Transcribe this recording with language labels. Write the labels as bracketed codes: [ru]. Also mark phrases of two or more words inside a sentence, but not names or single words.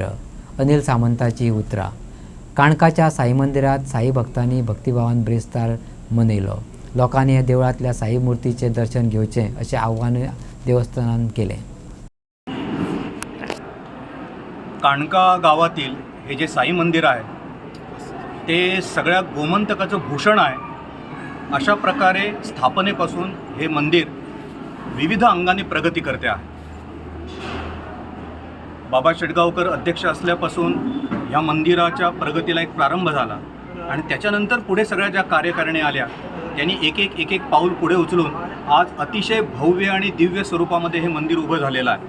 [kok] अनिल सामंताची ही उतरां. काणकाच्या साई मंदिरात साई भक्तांनी भक्तिभावान ब्रेस्तार मनयलो. लोकांनी ह्या देवळांतल्या साई मुर्तीचे दर्शन घेवचें अशें आव्हान देवस्थानान केलें. [mr] काणका गावातील हे जे साई मंदिर आहे ते सगळ्या गोमंतकाचं भूषण आहे. अशा प्रकारे स्थापनेपासून हे मंदिर विविध अंगाने प्रगती करते आहे. बाबा शेटगावकर अध्यक्ष असल्यापासून या मंदिराच्या प्रगतीला एक प्रारंभ झाला आणि त्याच्यानंतर पुढे सगळ्या ज्या कार्यकारिणी आल्या त्यांनी एक एक पाऊल पुढे उचलून आज अतिशय भव्य आणि दिव्य स्वरूपामध्ये हे मंदिर उभं झालेलं आहे.